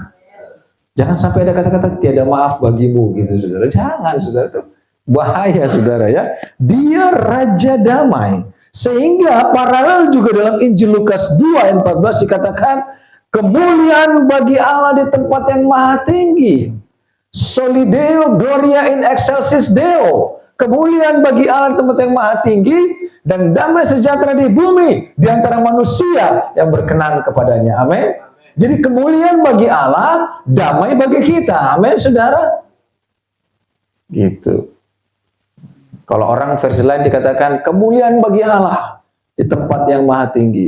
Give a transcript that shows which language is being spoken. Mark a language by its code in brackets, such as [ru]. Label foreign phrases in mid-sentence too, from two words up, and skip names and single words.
[id] Jangan sampai ada kata-kata tiada maaf bagimu, gitu, saudara. Jangan, saudara, itu bahaya, saudara, ya. Dia Raja damai. Sehingga paralel juga dalam Injil Lukas 2 ayat 14 dikatakan, kemuliaan bagi Allah di tempat yang maha tinggi. [la] Soli Deo gloria in excelsis Deo. [id] Kemuliaan bagi Allah di tempat yang maha tinggi, dan damai sejahtera di bumi di antara manusia yang berkenan kepadanya. Amin. Jadi kemuliaan bagi Allah, damai bagi kita. Amin, saudara. Gitu. Kalau orang versi lain dikatakan kemuliaan bagi Allah di tempat yang maha tinggi.